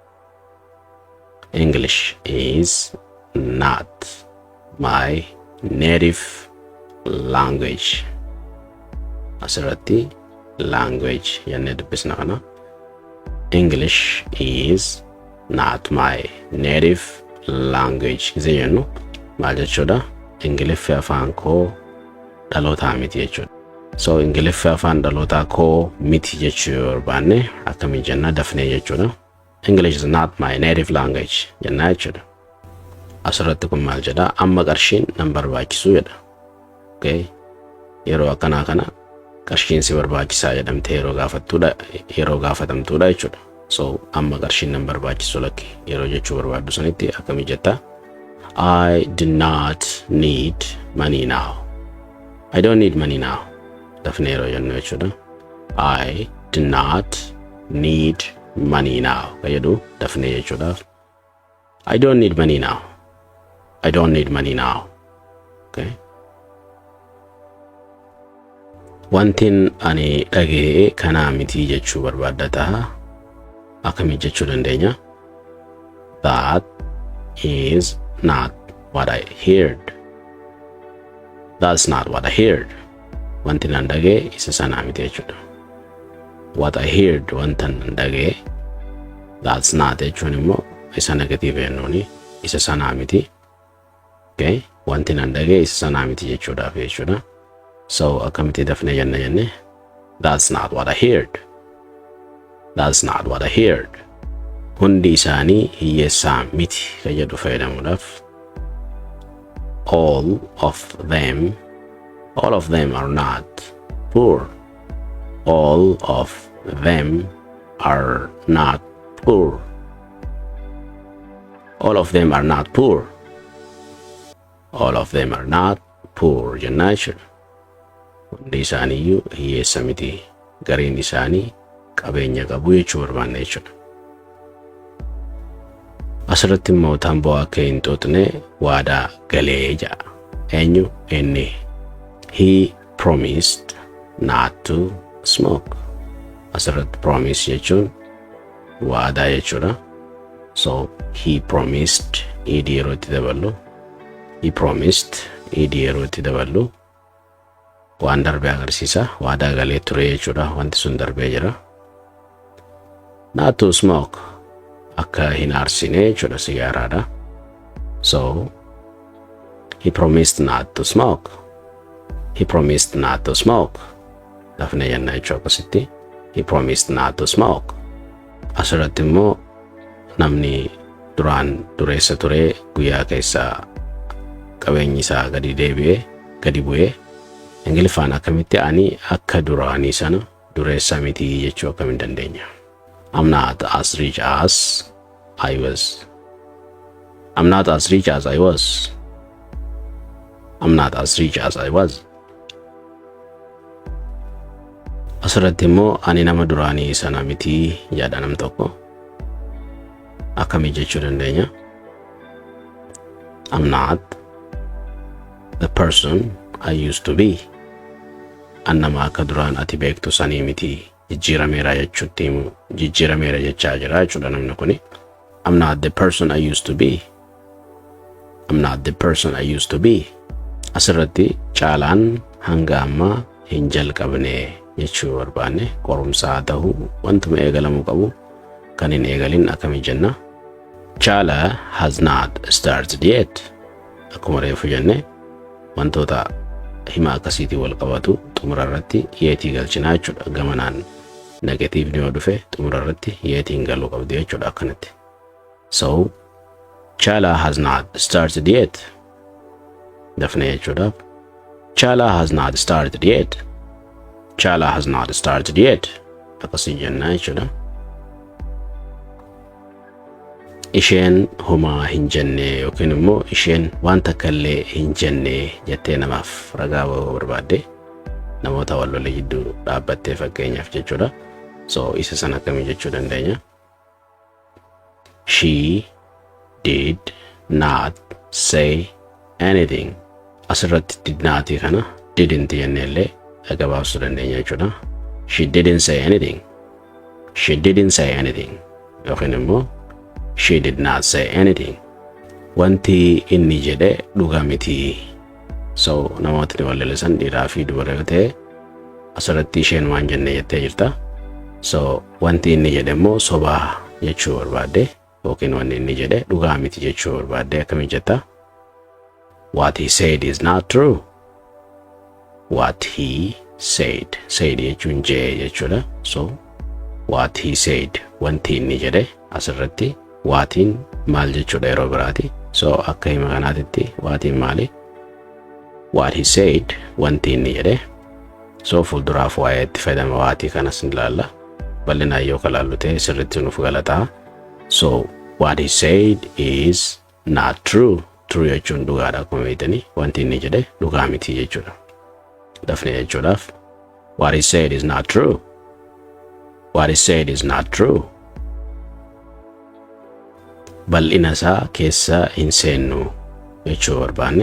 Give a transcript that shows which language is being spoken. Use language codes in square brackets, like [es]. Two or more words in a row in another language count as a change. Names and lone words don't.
[en] English is not my native language. [om] Asirratti language jennee dubbisna kana. [en] English is not my native language. [om] Gizee jennu maal jechuudha? Ingiliffi afaan koo dhalootaa miti jechuudha. So Ingiliffi afaan dhalootaa koo miti jechuu barbaanne akkami jenna dafnee jechuudha. [en] English is not my native language [om] jenna jechuudha. Asirratti kun maal jedha? Amma qarshiin nan barbaachisu jedha. Okay? Yeroo akkanaa kana qarshiin si barbaachisaa jedhamtee yeroo gaafatamtuudha jechuudha. So amma qarshiin nan barbaachisu lakki yeroo jechuu barbaaddu sanitti akkami jetta? [en] I do not need money now. I don't need money now. [om] Dafne yeroo jennu jechuudha. [en] I do not need money now. [om] Fayyadu dafne jechuudha. [en] I don't need money now. I don't need money now. Okay? [om] Wantin ani dhagee kanaa miti jechuu barbaadda ta'a. Akkami jechuu dandeenya? [en] That is not what I heard. That's not what I heard. [om] Wanti nan dhagee isa sanaa miti jechuudha. [en] What I heard [om] wanta nan dhagee [en] that's not [om] jechuun immoo isa negative jennuuni isa sanaa miti. Okay? Wanti nan dhagee isa sanaa miti jechuudhaaf jechuudha. So akkamiti dafne jenne [en] that's not what I heard. That's not what I heard. [om] Hundi isaanii hiyyeessaa miti kan jedhu fayyadamuudhaaf. [en] All of them are not poor. All of them are not poor. All of them are not poor. All of them are not poor [om] jennaa jechuudha. Hundi isaaniiyyuu hiyyeessa miti. Gariin isaanii qabeenya qabu jechuu barbaanna jechuudha. Asirratti immoo tamboo akka hin xuuxne waadaa galee jedha. Eenyu? Inni. [en] He promised not to smoke. [om] Asirratti promise jechuun waadaa jechuudha. [en] So he promised [om] idii yeroo itti daballu. [en] He promised [om] idii yeroo itti daballu. Waan darbee agarsiisa. Waadaa galee ture jechuudha. Wanti sun darbee jira. [en] Not to smoke. [om] Akka hin aarsine jechuudha sigaaraadha. [en] So he promised not to smoke. He promised not to smoke. [om] Dafne jenna jechuu akkasitti. [en] He promised not to smoke. [om] Asirratti immoo namni duraan dureessa ture guyyaa keessaa qabeenyi isaa gadi bu'ee Ingiliffaan akkamitti ani akka duraanii sana dureessa miti jechuu akkamiin dandeenya. [en] I'm not as rich as I was. I'm not as rich as I was. I'm not as rich as I was. [om] Asirratti immoo ani nama duraanii sana miti jedha nam tokko. Akkami jechuu dandeenya? [en] I'm not the person I used to be. [om] Annama akka duraan ati beektu sanii miti jijjiirameera jechuutti himu jijjiirameera jechaa jira jechuudha namni kuni. [en] I'm not the person I used to be. I'm not the person I used to be. [om] Asirratti caalaan hanga amma hin jalqabne jechuu barbaanne qorumsaa ta'uu wantuma eegalamuu qabu kan hin eegalin akkami jenna. [en] Chala has not started yet. [om] Akkuma reefu jenne wantoota hima akkasiitii wal qabatu xumura irratti yeetii galchinaa jechuudha. Gamanaan negatiivni yoo dhufe xumura irratti yeetiin galuu qabdi jechuudha akkanatti. [en] So Chala has not started yet. [om] Dafne jechuudha. [en] Chala has not started yet. Chala has not started yet. [om] Akkasii jenna jechuudha. Isheen homaa hin jenne yookiin immoo isheen waan takka illee hin jenne jettee namaaf ragaa bahuu barbaadde namoota wal lola jidduu dhaabbattee fakkeenyaaf jechuudha. So isa sana akkamii jechuu dandeenya? [en] She did not say anything. [om] Asirratti [en] did not [om] kana didn't jenne illee gabaabsuu dandeenya jechuudha. [en] She didn't say anything. She didn't say anything. [om] Yookiin immoo [en] she did not say anything. [om] Wanti inni jedhe dhugaa miti. So namootni wal lalisan dhiiraa fi dubara yoo ta'e asirratti isheen waan jenne jettee jirta. So wanti inni jedhe immoo sobaa jechuu barbaadde yookiin wanti inni jedhe dhugaa miti jechuu barbaadde akkami jetta? [en] What he said is not true. What he said. [om] Said jechuun jee jechuudha. [en] So what he said [om] wanti inni jedhe asirratti waatiin maal jechuudha yeroo biraati. So akka hima kanaatitti waatiin maali? [en] What he said [om] wanti inni jedhe. So fuulduraaf waa'ee itti fayyadama waatii kanas ni ilaalla. Bal'inaan yoo kalaallu ta'e sirriitti nuuf galataa. [en] So what he said is not true. [om] True jechuun dhugaadha akkuma beektanii. Wanti inni jedhe dhugaa miti jechuudha. Dafne jechuudhaaf [en] what he said is not true. What he said is not true. [om] Bal'ina isaa keessa hin seennu jechuu barbaanne.